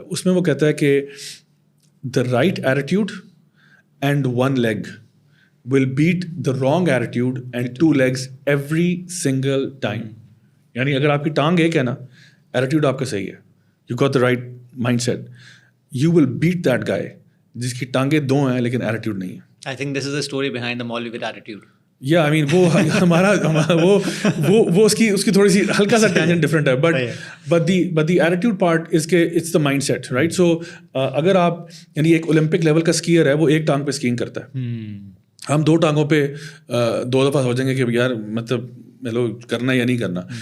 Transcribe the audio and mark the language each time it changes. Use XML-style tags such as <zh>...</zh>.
<en>اس میں وہ کہتا ہے کہ the right attitude and one leg will beat the wrong attitude and 2 legs every single time.</en> <ur>یعنی اگر آپ کی ٹانگ ایک ہے نا, ایٹیٹیوڈ آپ کا صحیح ہے,</ur> <en>you got the right mindset, you will beat that guy</en> <ur>جس کی ٹانگیں 2 ہیں لیکن ایٹیٹیوڈ نہیں ہے.</ur> <en>I think this is the story behind the Maulvi with attitude. یا I mean</en> <ur>وہ ہمارا وہ اس کی تھوڑی سی ہلکا سا</ur> <en>Tangent different ہے, but the attitude part is کہ it's the mindset, right.</en> <ur>سو اگر آپ یعنی ایک اولمپک لیول کا اسکیئر ہے, وہ ایک ٹانگ پہ اسکیئنگ کرتا ہے, ہم 2 ٹانگوں پہ 2 دفعہ سوچیں گے کہ یار مطلب ملو کرنا یا نہیں کرنا.</ur>